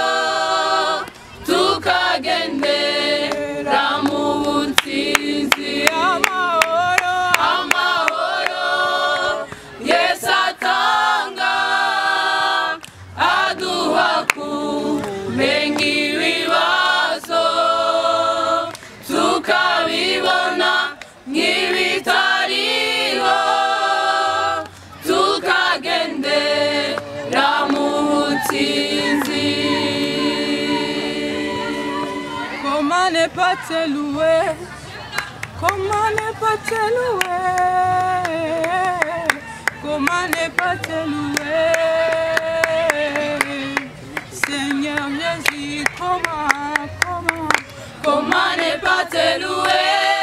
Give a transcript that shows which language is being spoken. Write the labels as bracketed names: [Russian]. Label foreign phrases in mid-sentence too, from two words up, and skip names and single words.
[Kinyarwanda] tukagendera mu nsinzi amahoro Yesu atanga aduha kurenga ibibazo tukabibona nk'ibitariho tukagendera mu nsinzi [French] ne pas te louer? Comment ne pas te louer? Comment ne pas te louer? Seigneur Jésus, comment ne pas te louer?